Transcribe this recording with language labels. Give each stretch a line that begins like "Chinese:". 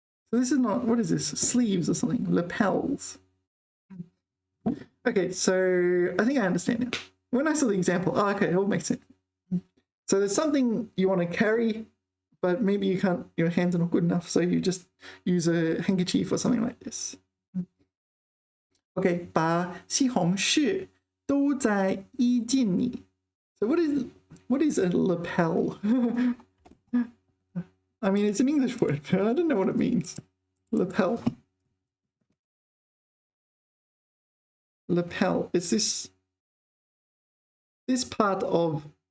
English: So this is not, what is this? Sleeves or something? Lapels. Okay, so I think I understand now. When I saw the example, okay, it all makes sense. So there's something you want to carry, but maybe you can't, your hands are not good enough, so you just use a handkerchief or something like this.
Chinese: Okay, 把西红柿都在衣襟里.
English: So what is a lapel? I mean, it's an English word, but I don't know what it means. Lapel. Lapel. Is this part of...